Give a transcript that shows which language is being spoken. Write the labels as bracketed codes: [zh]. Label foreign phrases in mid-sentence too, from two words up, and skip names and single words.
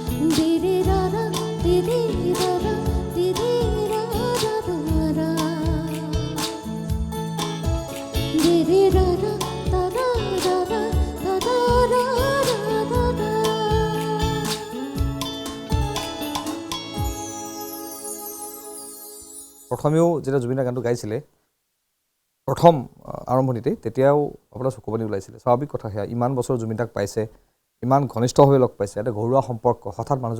[as] Didi ra ra, didi ra ra, didi ra ra ra ra. Didi ra ra, da ra ra ra, da da ra ra ra ra. প্ৰথমেও যেতিয়া জুবিনে গানটো গাইছিলে প্ৰথম আৰম্ভণিতে তেতিয়াও আপোনাৰ চকুপানী ওলাইছিলে স্বাভাৱিক কথা সেয়া ইমান বছৰ জুবিন দাক পাইছে ইমান ঘনিষ্ঠভাৱে লগ পাইছে এটা ঘৰুৱা সম্পৰ্ক হঠাৎ মানুহজন